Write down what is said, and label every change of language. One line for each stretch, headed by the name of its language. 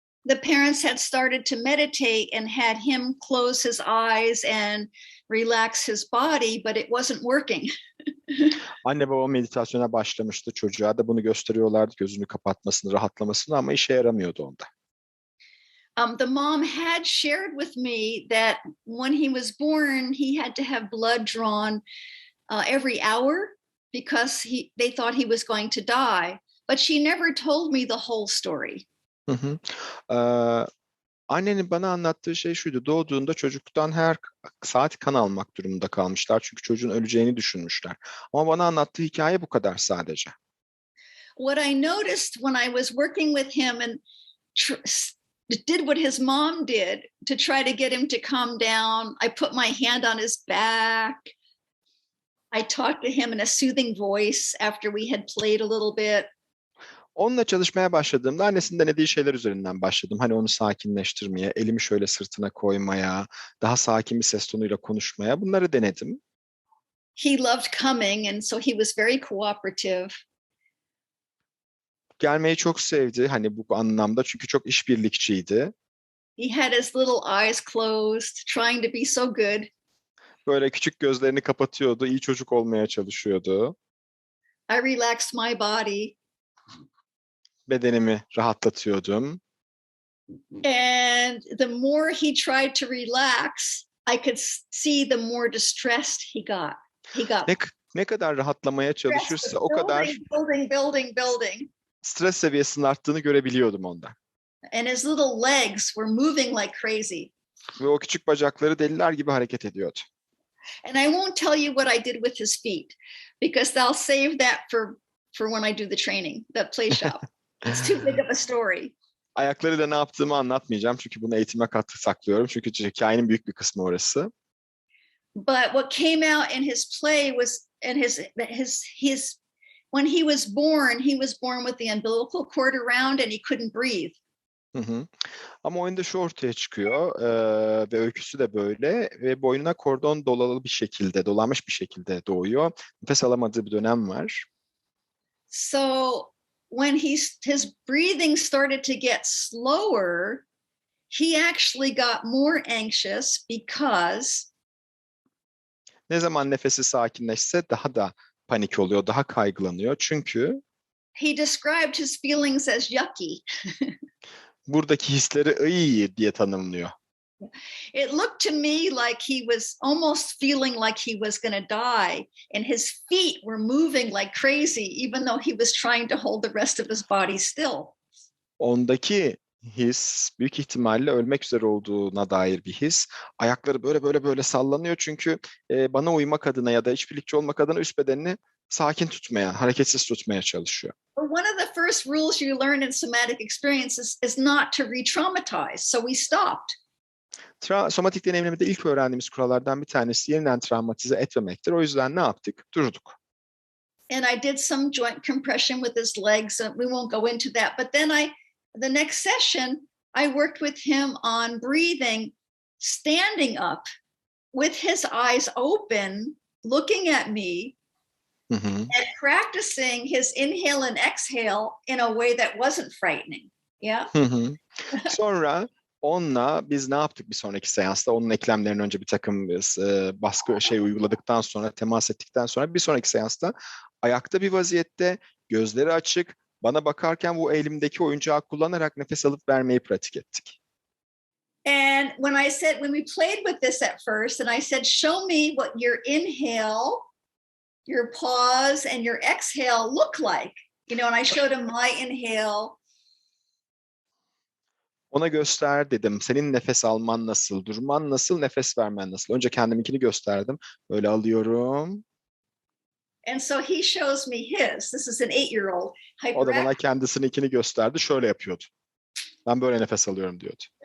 English: The parents had started to meditate and had him close his eyes and relax his body, but it wasn't working.
Turkish: Anne baba meditasyona başlamıştı, çocuğa da bunu gösteriyorlardı, gözünü kapatmasını, rahatlamasını ama işe yaramıyordu onda.
English: The mom had shared with me that when he was born, he had to have blood drawn every hour because they thought he was going to die. But she never told me the whole story. Hı-hı.
Turkish: Annenin bana anlattığı şey şuydu. Doğduğunda çocuktan her saat kan almak durumunda kalmışlar. Çünkü çocuğun öleceğini düşünmüşler. Ama bana anlattığı hikaye bu kadar sadece.
English: What I noticed when I was working with him and did what his mom did to try to get him to calm down. I put my hand on his back. I talked to him in a soothing voice after we had played a little bit.
Turkish: Onunla çalışmaya başladığımda annesinin denediği şeyler üzerinden başladım. Hani onu sakinleştirmeye, elimi şöyle sırtına koymaya, daha sakin bir ses tonuyla konuşmaya, bunları denedim.
English: He loved coming, and so he was very cooperative.
Turkish: Gelmeyi çok sevdi hani bu anlamda çünkü çok işbirlikçiydi.
English: He had his little eyes closed, trying to be so good.
Turkish: Böyle küçük gözlerini kapatıyordu, iyi çocuk olmaya çalışıyordu.
English: I relaxed my body.
Turkish: Bedenimi rahatlatıyordum.
English: And the more he tried to relax, I could see the more distressed he got.
Turkish: Ne kadar rahatlamaya çalışırsa o kadar
English: building.
Turkish: Stres seviyesinin arttığını görebiliyordum onda.
English: And his little legs were moving like crazy.
Turkish: Ve o küçük bacakları deliler gibi hareket ediyordu.
English: And I won't tell you what I did with his feet, because I'll save that for when I do the training, the Playshop. It's too big of a story.
Turkish: Ayaklarıyla ne yaptığımı anlatmayacağım çünkü bunu eğitime saklıyorum. Çünkü hikayenin büyük bir kısmı orası.
English: But what came out in his play was, and his when he was born with the umbilical cord around and he couldn't breathe.
Turkish: Ama oyunda şu ortaya çıkıyor ve öyküsü de böyle ve boynuna kordon dolanmış bir şekilde doğuyor. Nefes alamadığı bir dönem var.
English: So when his breathing started to get slower, he actually got more anxious because
Turkish: ne zaman nefesi sakinleşse daha da panik oluyor, daha kaygılanıyor. Çünkü
English: he described his feelings as yucky.
Turkish: buradaki hisleri iyi diye tanımlıyor.
English: It looked to me like he was almost feeling like he was going to die, and his feet were moving like crazy, even though he was trying to hold the rest of his body still.
Turkish: Ondaki his büyük ihtimalle ölmek üzere olduğuna dair bir his. Ayakları böyle sallanıyor çünkü bana uymak adına ya da işbirlikçi olmak adına üst bedenini sakin tutmaya, hareketsiz tutmaya çalışıyor.
English: One of the first rules you learn in somatic experiences is not to re-traumatize, so we stopped.
Turkish: Somatik deneyimlemede ilk öğrendiğimiz kurallardan bir tanesi yeniden travmatize etmemektir. O yüzden ne yaptık? Durduk.
English: And I did some joint compression with his legs, and we won't go into that. But then the next session, I worked with him on breathing, standing up with his eyes open, looking at me, and practicing his inhale and exhale in a way that wasn't frightening. Yeah.
Turkish: Sonra onunla biz ne yaptık bir sonraki seansta? Onun eklemlerine önce bir takım baskı uyguladıktan sonra, temas ettikten sonra bir sonraki seansta ayakta bir vaziyette, gözleri açık, bana bakarken bu elimdeki oyuncağı kullanarak nefes alıp vermeyi pratik ettik.
English: And when we played with this at first, and I said, show me what your inhale, your pause, and your exhale look like. And I showed him my inhale.
Turkish: Ona göster dedim. Senin nefes alman nasıl, durman nasıl, nefes vermen nasıl? Önce kendiminkini gösterdim. Böyle alıyorum.
English: And so he shows me his. This is an 8-year-old.
Turkish: O da bana kendisininkini gösterdi. Şöyle yapıyordu. Ben böyle nefes alıyorum diyordu.